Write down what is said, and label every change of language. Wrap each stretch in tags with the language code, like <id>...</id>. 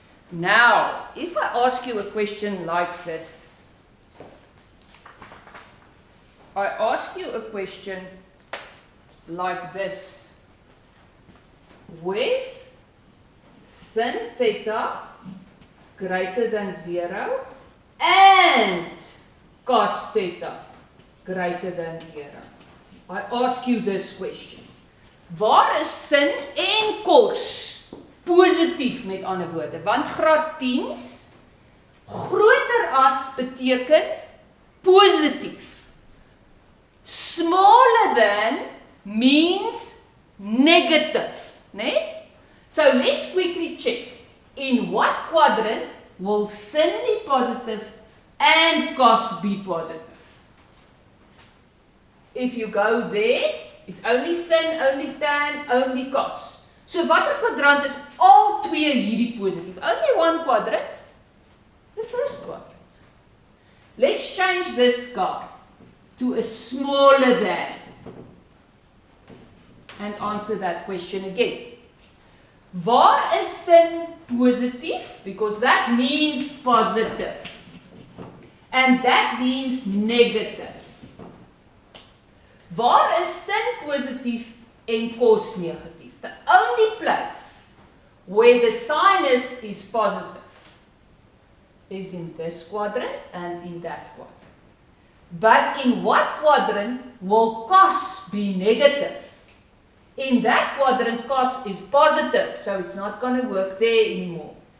<en>Now, if I ask you a question like this, I ask you a question like this. Where's sin theta greater than 0 and cos theta greater than 0? I ask you this question.</en> <af>Waar is sin en kos positief met ander woorde? Want graad 10's groter as beteken positief.</af> <en>Smaller than means negative,</en> <af>né?</af> <en>So let's quickly check. In what quadrant will sin be positive and cos be positive? If you go there, it's only sin, only tan, only cos.</en> <af>So watter kwadrant is al twee hierdie positief?</af> <en>Only one quadrant, the first quadrant. Let's change this guy to a smaller than and answer that question again.</en> <af>Waar is sin positief?</af> <en>Because that means positive. And that means negative.</en> <af>Waar is sin positief en kos negatief?</af> <en>The only place where the sinus is positive is in this quadrant and in that quadrant. But in what quadrant will cos be negative? In that quadrant, cos is positive, so it's not going to work there anymore.</en>